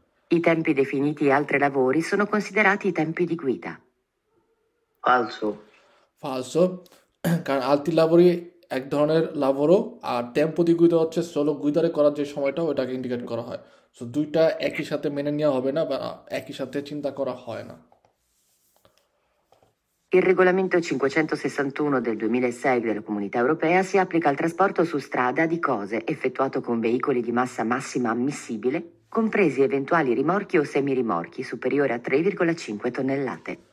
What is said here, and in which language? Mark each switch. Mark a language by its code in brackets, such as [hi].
[it] I tempi definiti altri lavori sono considerati i tempi di guida. [bn] ফালসো কারণ আলতি লাভরি এক ধরনের লাভরও আর tempo দি গুইদা হচ্ছে সোলো গুইদারে করার যে সময়টা ওটাকে ইন্ডিকেট করা হয় সো দুইটা একই সাথে মেনে নেওয়া হবে না বা একই সাথে চিন্তা করা হয় না [it] Il regolamento 561 del 2006 della Comunità Europea si applica al trasporto su strada di cose effettuato con veicoli di massa massima ammissibile, compresi eventuali rimorchi o semirimorchi superiori a 3,5 tonnellate.